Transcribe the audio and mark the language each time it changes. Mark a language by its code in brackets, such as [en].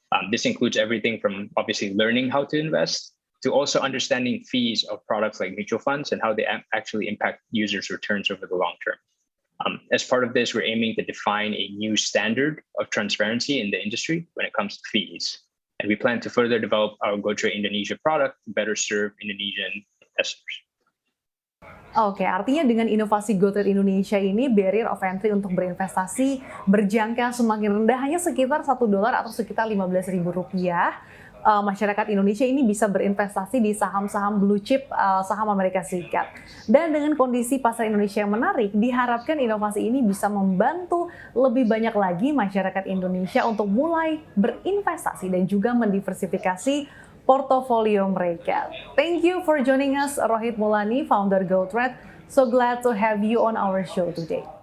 [en] This includes everything from obviously learning how to invest to also understanding fees of products like mutual funds and how they actually impact users' returns over the long term. As part of this, we're aiming to define a new standard of transparency in the industry when it comes to fees. And we plan to further develop our Gotrade Indonesia product to better serve Indonesian investors. [id] Oke, artinya dengan inovasi Gotrade Indonesia ini, [en] barrier of entry [id] untuk berinvestasi berjangka semakin rendah, hanya sekitar $1 atau sekitar Rp15.000. Masyarakat Indonesia ini bisa berinvestasi di saham-saham blue chip, saham Amerika Serikat. Dan dengan kondisi pasar Indonesia yang menarik, diharapkan inovasi ini bisa membantu lebih banyak lagi masyarakat Indonesia untuk mulai berinvestasi dan juga mendiversifikasi portofolio mereka. [en] Thank you for joining us, Rohit Mulani, founder Gotrade. So glad to have you on our show today.